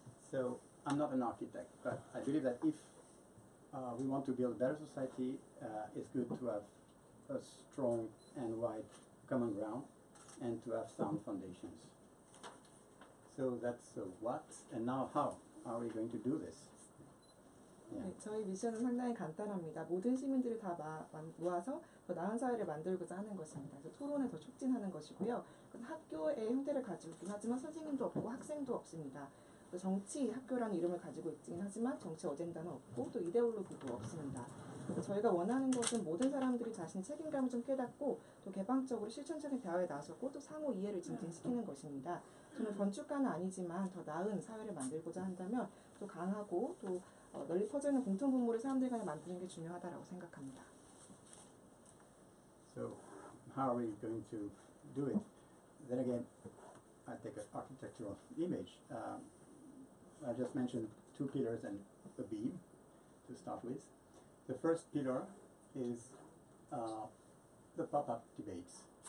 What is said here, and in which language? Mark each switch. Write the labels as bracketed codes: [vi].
[en] So I'm not an architect, but I believe that if we want to build a better society, it's good to have a strong and wide common ground and to have sound foundations. So that's what, and now how are we going to do this? [ko] 네, 저희 미션은 상당히 간단합니다. 모든 시민들을 다 모아서 더 나은 사회를 만들고자 하는 것입니다. 그래서 토론을 더 촉진하는 것이고요. 학교의 형태를 가지고 있긴 하지만 선생님도 없고 학생도 없습니다. 정치학교라는 이름을 가지고 있긴 하지만 정치 어젠다는 없고 또 이데올로기도 없습니다. 저희가 원하는 것은 모든 사람들이 자신의 책임감을 좀 깨닫고 또 개방적으로 실천적인 대화에 나서고 또 상호 이해를 증진시키는 것입니다. 저는 건축가는 아니지만 더 나은 사회를 만들고자 한다면 또 강하고 또 널리 퍼져 있는 공통 분모를 사람들 간에 만드는 게 중요하다고 생각합니다. [en] So how are we going to do it? Then again, I take an architectural image. I just mentioned 2 pillars and a beam to start with. The first pillar is the pop-up debates.